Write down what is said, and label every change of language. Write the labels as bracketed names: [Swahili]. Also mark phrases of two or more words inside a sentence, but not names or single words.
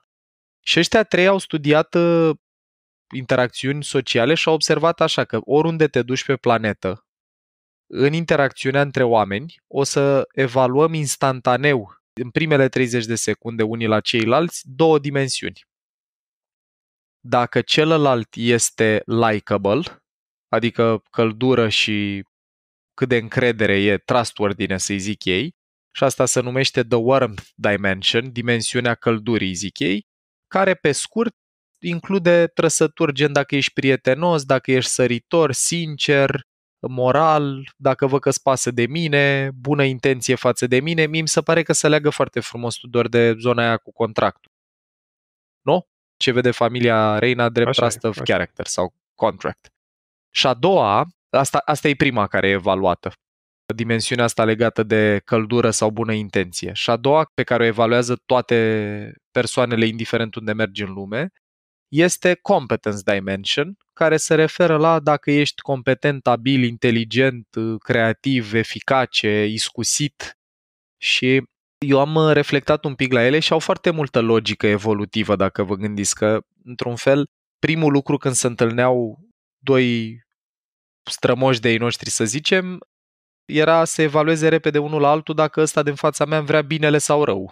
[Romanian] Și ăștia 3 au studiat interacțiuni sociale și au observat așa că oriunde te duci pe planetă, în interacțiunea între oameni, o să evaluăm instantaneu, în primele 30 de secunde unii la ceilalți, 2 dimensiuni. Dacă celălalt este likable, adică căldură și cât de încredere e, trustworthiness, să-i zic ei, și asta se numește [English] the warmth dimension, [Romanian] dimensiunea căldurii, zic ei, care pe scurt include trăsături gen dacă ești prietenos, dacă ești săritor, sincer, moral, dacă văd că-ți pasă de mine, bună intenție față de mine. Mie mi se pare că se leagă foarte frumos, Tudor, de zona aia cu contractul. Nu? Ce vede familia Reina drept [English] trust of character [Romanian] sau contract. Și a doua, asta e prima care e evaluată, dimensiunea asta legată de căldură sau bună intenție. Și a doua, pe care o evaluează toate persoanele, indiferent unde mergi în lume, este [English] competence dimension, [Romanian] care se referă la dacă ești competent, abil, inteligent, creativ, eficace, iscusit. Și eu am reflectat un pic la ele și au foarte multă logică evolutivă, dacă vă gândiți că, într-un fel, primul lucru când se întâlneau 2 strămoși de ei noștri, să zicem, era să evalueze repede unul la altul dacă ăsta din fața mea vrea binele sau rău.